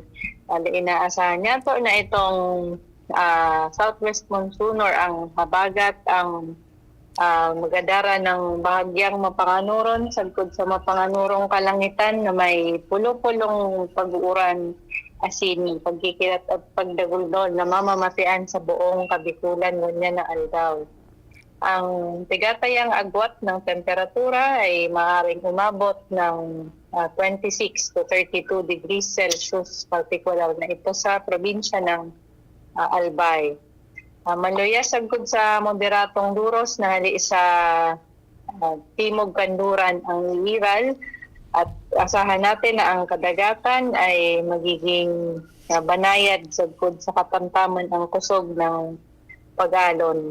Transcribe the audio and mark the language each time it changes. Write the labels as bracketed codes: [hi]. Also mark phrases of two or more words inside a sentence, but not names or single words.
[bik] Inaasahan niya to na itong [en] southwest monsoon [bik] or ang habagat ang magadara ng bahagyang mapanganuron sagkod sa mapanganurong kalangitan na may pulo-pulong pag-uuran asin pagkikilat at pagdaguldol na mamamatian sa buong Kabikulan ngunyan na aldaw. [tl] Ang tigatayang agwat ng temperatura ay maaaring umabot ng 26 to 32 [en] degrees Celsius, [tl] particular na ito sa probinsya ng Albay. [bik] Maluya sagkod sa moderatong duros na hali sa Timog Kanluran ang iiral at asahan natin na ang kadagatan ay magiging banayad sagkod sa katamtaman ang kusog ng pag-alon.